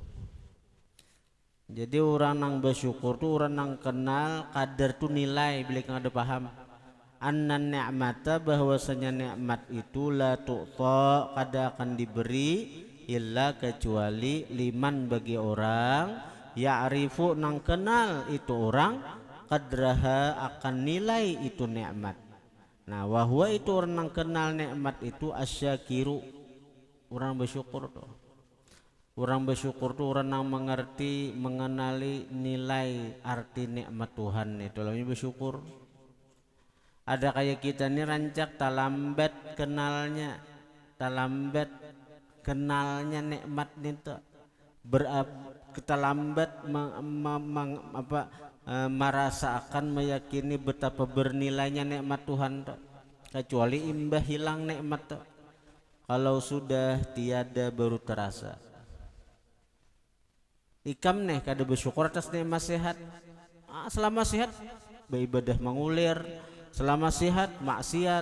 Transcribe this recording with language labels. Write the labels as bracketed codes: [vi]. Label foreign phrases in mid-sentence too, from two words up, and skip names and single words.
[id] Jadi orang yang bersyukur tu orang yang kenal kadar tu nilai, bila kang ada paham. [ar] أن النعمة, [bjn] bahwasanya nikmat itu, [ar] لا تؤتى, [bjn] kada akan diberi, illa kecuali liman, bagi orang, ya'rifu, nang kenal itu orang, [ar] qadraha, [id] akan nilai itu nikmat. Nah, wahwa itu orang yang kenal nikmat itu, asyakiru, orang bersyukur tuh. Orang bersyukur tuh orang yang mengerti, mengenali nilai arti nikmat Tuhan itu, lalu bersyukur. [bjn] Ada kayak kita nih rancak talambat kenalnya, talambat kenalnya nikmat itu, kita lambat merasakan, meyakini betapa bernilainya nikmat Tuhan tuh. Kecuali imbah hilang nikmat tuh. Kalau sudah tiada baru terasa. Ikam nih kada bersyukur atas nikmat sehat. [id] Selama sehat beribadah mengulir, selama sehat maksiat.